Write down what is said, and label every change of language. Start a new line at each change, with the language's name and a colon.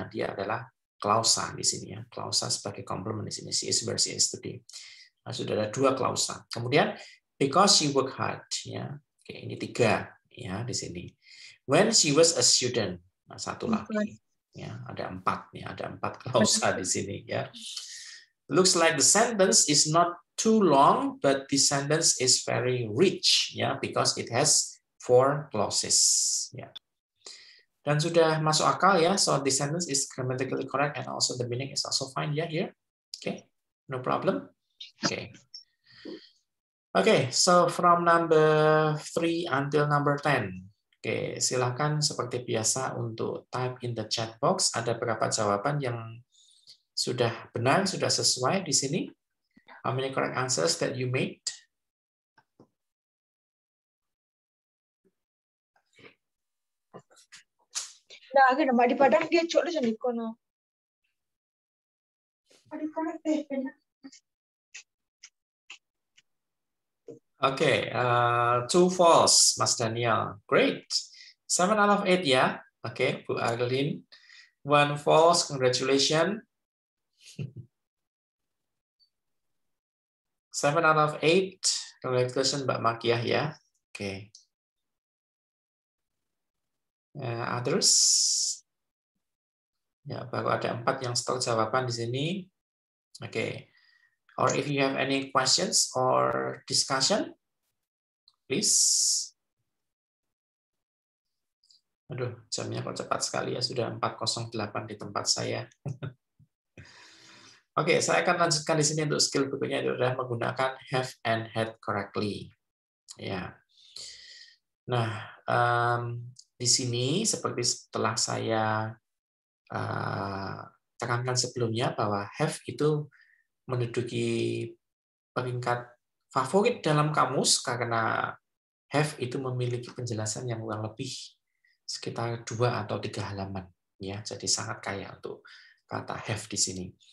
Indonesian: Nah, dia adalah klausa di sini ya. Klausa sebagai complement di sini.
English: She is where she is today.
Indonesian: Nah, sudah ada 2 klausa. Kemudian
English: because she work hard
Indonesian: ya. Oke, ini 3 ya di sini.
English: When she was a student.
Indonesian: Nah, 1 lagi. Ya, ada 4 nih, ada 4 klausa di sini ya.
English: Looks like the sentence is not too long, but the sentence is very rich ya, because it has 4 clauses ya.
Indonesian: Dan sudah masuk akal ya,
English: so the sentence is grammatically correct and also the meaning is also fine ya here. Okay, no problem. Okay, so from number 3 until number 10.
Indonesian: Oke, silakan seperti biasa untuk
English: type in the chat box.
Indonesian: Ada berapa jawaban yang sudah benar, sudah sesuai di sini?
English: How many correct answers that you made? Nah, agak nama di Padang dia cok lu jadi kono. Okay, 2 false, Mas Daniel. Great. 7 out of 8 ya. Oke, Bu Arlene. 1 false, congratulations. 7 out of 8, congratulations Mbak Makiah ya. Oke. Others?
Indonesian: Ya, baru ada 4 yang setor jawaban di sini. Oke.
English: Or if you have any questions or discussion, please.
Indonesian: Aduh, jamnya kok cepat sekali ya, sudah 4:08 di tempat saya. Oke, saya akan lanjutkan di sini untuk skill berikutnya adalah menggunakan
English: have and had correctly.
Indonesian: Ya. Nah, di sini seperti setelah saya tekankan sebelumnya bahwa have itu menduduki peringkat favorit dalam kamus karena have itu memiliki penjelasan yang kurang lebih sekitar 2 atau 3 halaman ya, jadi sangat kaya untuk kata have di sini.